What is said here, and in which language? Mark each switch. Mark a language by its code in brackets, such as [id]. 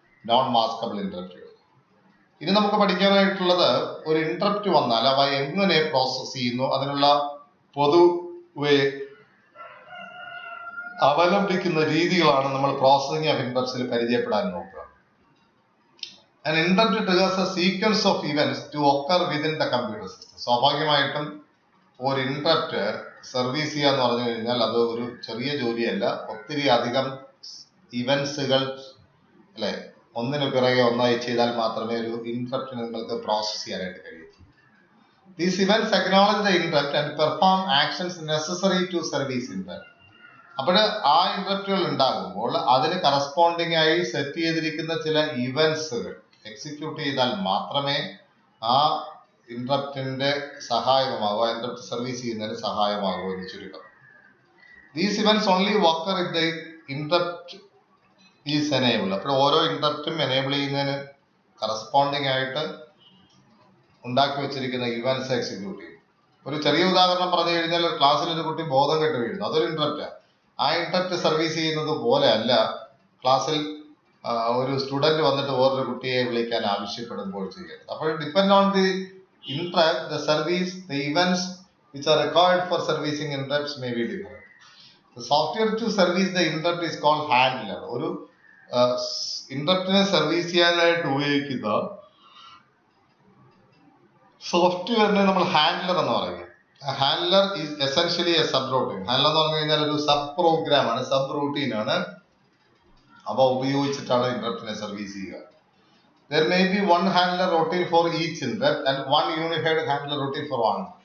[ml] Non maskable ഇന്ററപ്റ്റുകൾ. ഇനി നമുക്ക് പഠിക്കാനായിട്ടുള്ളത് ഒരു ഇന്ററപ്റ്റ് വന്നാൽ അവ എങ്ങനെ പ്രോസസ് ചെയ്യുന്നു, അതിനുള്ള പൊതുവെ അവലംബിക്കുന്ന രീതികളാണ് നമ്മൾ പ്രോസസിംഗ് ഓഫ് ഇന്ററപ്റ്റ്സിൽ പരിചയപ്പെടാൻ നോക്കുക. [en] An interrupt triggers a sequence of events to occur within the computer system. [ml] സ്വാഭാവികമായിട്ടും ഒരു ഇന്ററപ്റ്റ് സർവീസ് ചെയ്യുക എന്ന് പറഞ്ഞു കഴിഞ്ഞാൽ അത് ഒരു ചെറിയ ജോലിയല്ല. ഒത്തിരി അധികം ഇവന്റ്സുകൾ അല്ലെ ഒന്നിനു പിറകെ ഒന്നായി ചെയ്താൽ മാത്രമേ ഒരു ഇന്ററപ്റ്റിന് നിങ്ങൾക്ക് പ്രോസസ് ചെയ്യാനായിട്ട് കഴിയൂ. [en] These events acknowledge the interrupt and perform actions necessary to service interrupt. [ml] അപ്പോൾ ആ ഇന്ററപ്റ്റുകൾ ഉണ്ടാകുമ്പോൾ അതിന് കറസ്പോണ്ടിങ് ആയി സെറ്റ് ചെയ്തിരിക്കുന്ന ചില ഇവന്റ്സുകൾ എക്സിക്യൂട്ട് ചെയ്താൽ മാത്രമേ ആ ഇന്ററപ്റ്റിന്റെ സഹായകമാകുക, ഇന്ററപ്റ്റ് സർവീസ് ചെയ്യുന്നതിന് സഹായമാകുക എന്ന് ചുരുക്കം. [en] These events only occur if the interrupt is enable. [ml] അപ്പോൾ ഓരോ ഇന്ററപ്റ്റും എനേബിൾ ചെയ്യുന്നതിന് കറസ്പോണ്ടിങ് ആയിട്ട് ഉണ്ടാക്കി വെച്ചിരിക്കുന്ന ഇവന്റ്സ് എക്സിക്യൂട്ട് ചെയ്യും. ഒരു ചെറിയ ഉദാഹരണം പറഞ്ഞു കഴിഞ്ഞാൽ ക്ലാസ്സിൽ ഒരു കുട്ടി ബോധം കെട്ട് വീഴുന്നു, അതൊരു ഇന്ററപ്റ്റാണ്. ആ ഇന്ററപ്റ്റ് സർവീസ് ചെയ്യുന്നത് പോലെ അല്ല ക്ലാസ്സിൽ ഒരു സ്റ്റുഡന്റ് വന്നിട്ട് വേറൊരു കുട്ടിയെ വിളിക്കാൻ ആവശ്യപ്പെടുമ്പോൾ ചെയ്യേണ്ടത്. [en] അപ്പോൾ depend on the interrupt, the service, the events which are required for servicing interrupts may be different. The software to service the interrupt is called handler. [ml] ഒരു ഇന്ററപ്റ്റിനെ സർവീസ് ചെയ്യാനായിട്ട് ഉപയോഗിക്കുന്ന സോഫ്റ്റ്വെയറിനെ നമ്മൾ ഹാൻഡ്ലർ എന്ന് പറയുന്നത്. [en] Handler is essentially a subroutine. [ml] Handler എന്ന് പറഞ്ഞു കഴിഞ്ഞാൽ ഒരു സബ് പ്രോഗ്രാം ആണ്, സബ് റൂട്ടീൻ ആണ്. അവ ഉപയോഗിച്ചിട്ടാണ് ഇന്ററപ്റ്റിനെ സർവീസ് ചെയ്യുക. [en] There may be one handler routine for each interrupt and one unified handler routine for one.